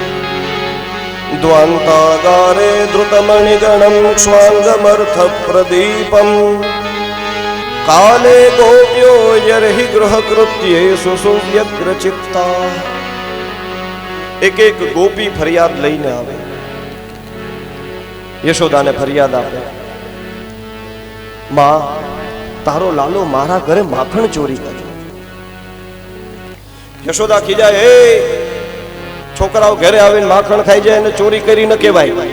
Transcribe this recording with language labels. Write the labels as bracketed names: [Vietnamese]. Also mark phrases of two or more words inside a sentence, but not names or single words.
[Sanskrit] द्वान्तागारे धृतमणिगणं क्ष्वाङ्गमर्थप्रदीपम् काले गोप्यो यर्हि गृहकृत्येषु सुव्यग्रचित्ता [Gujarati] એક એક ગોપી ફરિયાદ લઈને આવે યશોદાને ફરિયાદ આપે માં તારો લાલો મારા ઘરે માખણ ચોરી કર્યો યશોદા ખીજાય એ છોકરાઓ ઘરે આવીને માખણ ખાઈ જાય ને ચોરી કરી ન કેવાય